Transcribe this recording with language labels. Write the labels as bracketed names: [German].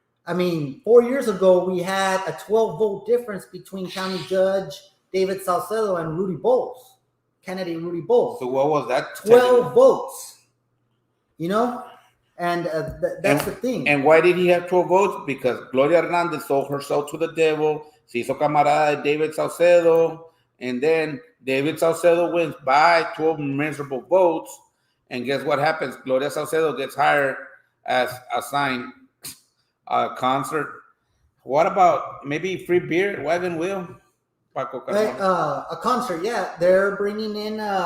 [English] I mean, 4 years ago, we had a 12-vote difference between County Judge David Salcedo and Rudy Bowles, candidate Rudy Bowles. So what was that? 12 votes, and that's the thing. And why did he have 12 votes? Because Gloria Hernandez sold her soul to the devil. [Spanish] Se hizo camarada de David Salcedo. [English] And then David Salcedo wins by 12 miserable votes. And guess what happens? Gloria Salcedo gets hired as assigned a concert. What about maybe free beer, wagon wheel? Paco a concert, yeah. They're bringing in